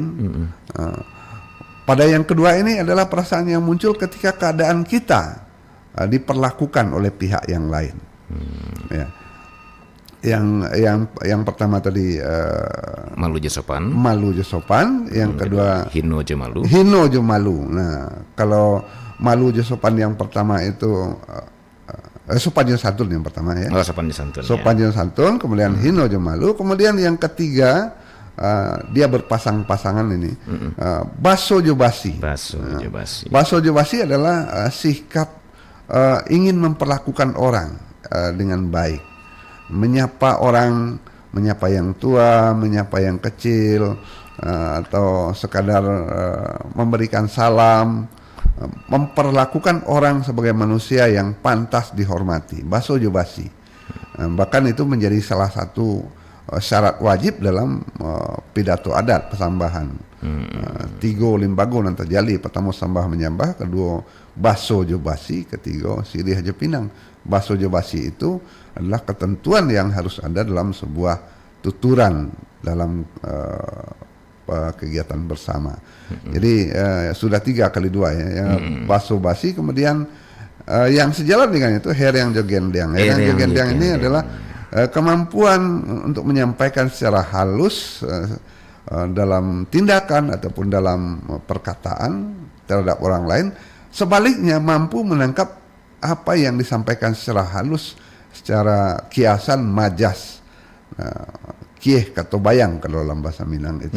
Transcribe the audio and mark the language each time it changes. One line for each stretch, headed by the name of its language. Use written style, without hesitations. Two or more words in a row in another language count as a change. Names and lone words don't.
Indonesian: Pada yang kedua ini adalah perasaan yang muncul ketika keadaan kita diperlakukan oleh pihak yang lain. Ya. Yang pertama tadi
Minangkabau: malu jo sopan. Malu jo sopan,
Indonesian: yang kedua
Minangkabau: hino jo malu. Hino jo malu.
Indonesian: Nah, kalau
Minangkabau: malu jo sopan
Indonesian: yang pertama itu
Minangkabau: sopan jo santun
Indonesian: yang pertama ya.
Minangkabau: Oh, sopan jo santun. Sopan jo santun,
Indonesian: kemudian
Minangkabau: hino jo malu,
Indonesian: kemudian yang ketiga dia berpasang-pasangan ini.
Minangkabau: Baso jo basi. Baso jo basi. Baso jo basi
Indonesian: adalah sikap ingin memperlakukan orang dengan baik. Menyapa orang, menyapa yang tua, menyapa yang kecil, atau sekadar memberikan salam, memperlakukan orang sebagai manusia yang pantas dihormati.
Minangkabau: Baso jo basi.
Indonesian: Bahkan itu menjadi salah satu syarat wajib dalam pidato adat pesambahan.
Minangkabau: Tigo limbago nan terjali, pertama sambah menyambah, kedua baso jo basi, ketiga sirih jo pinang. Baso jo basi
Indonesian: itu adalah ketentuan yang harus ada dalam sebuah tuturan dalam kegiatan bersama. Jadi sudah 3 kali 2 ya.
Minangkabau: Baso basi,
Indonesian: kemudian yang sejalan dengan itu Heryang Jogendiang. Heryang Jogendiang ini adalah kemampuan untuk menyampaikan secara halus dalam tindakan ataupun dalam perkataan terhadap orang lain, sebaliknya mampu menangkap apa yang disampaikan secara halus, secara kiasan majas, kieh atau bayang kalau dalam bahasa Minang itu.